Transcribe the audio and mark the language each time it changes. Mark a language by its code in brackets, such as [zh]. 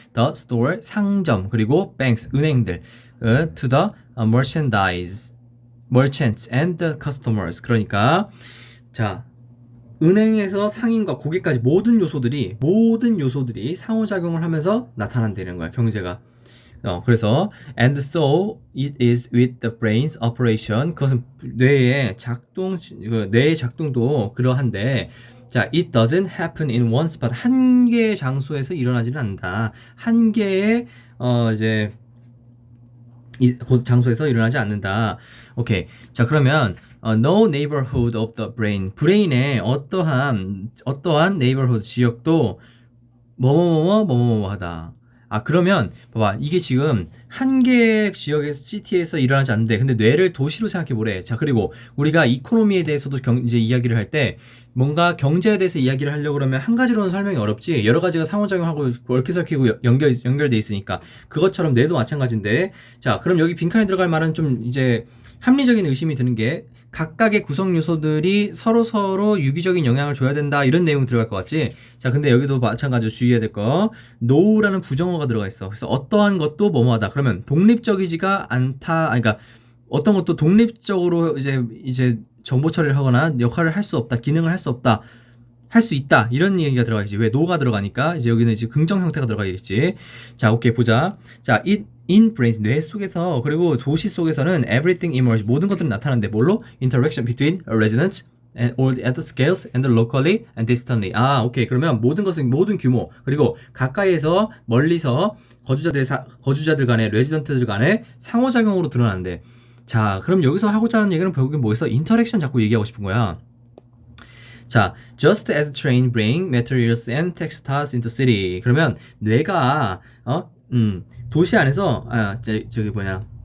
[en] the store [ko] 상점 그리고 [en] banks 은행들 to the merchants and the customers. [ko] 그러니까 자 은행에서 상인과 고객까지 모든 요소들이 상호작용을 하면서 나타난다는 거야 경제가. 그래서 [en] and so it is with the brain's operation. [ko] 그것은 뇌의 작동도 그러한데 자 [en] it doesn't happen in one spot. [ko] 한 개의 장소에서 일어나지는 않는다. 한 개의 이제 장소에서 일어나지 않는다. 오케이. 자 그러면 [en] no neighborhood of the brain. [ko] 브레인의 어떠한 neighborhood 지역도 뭐뭐뭐뭐 하다. 아 그러면 봐봐 이게 지금 한 개의 지역의 시티에서 일어나지 않는데 근데 뇌를 도시로 생각해 보래. 자 그리고 우리가 이코노미에 대해서도 이제 이야기를 할 때 뭔가 경제에 대해서 이야기를 하려고 그러면 한 가지로는 설명이 어렵지 여러 가지가 상호작용하고 얽혀설키고 연결돼 있으니까 그것처럼 뇌도 마찬가지인데 자 그럼 여기 빈칸에 들어갈 말은 좀 이제 합리적인 의심이 드는 게 각각의 구성 요소들이 서로 유기적인 영향을 줘야 된다 이런 내용이 들어갈 것 같지? 자 근데 여기도 마찬가지로 주의해야 될 거 no라는 부정어가 들어가 있어. 그래서 어떠한 것도 뭐뭐하다 그러면 독립적이지가 않다. 그러니까 어떤 것도 독립적으로 이제 정보 처리를 하거나 역할을 할 수 없다, 기능을 할 수 없다, 할 수 있다 이런 얘기가 들어가겠지. 왜 no가 들어가니까 이제 여기는 이제 긍정 형태가 들어가겠지. 자 오케이 보자. 자 [en] in brains [ko] 뇌 속에서 그리고 도시 속에서는 [en] everything emerge [ko] 모든 것들이 나타나는데 뭘로? [en] interaction between residents and all at the scales and locally and distantly. [ko] 아 오케이 그러면 모든 것은 모든 규모 그리고 가까이에서 멀리서 거주자들 간의 레지던트들 간의 상호작용으로 드러나는데 자 그럼 여기서 하고자 하는 얘기는 결국엔 뭐였어? 인터랙션 자꾸 얘기하고 싶은 거야. [en] 자, just as train bring materials and textiles into city. [ko] 그러면 뇌가 도시 안에서 저기 뭐냐?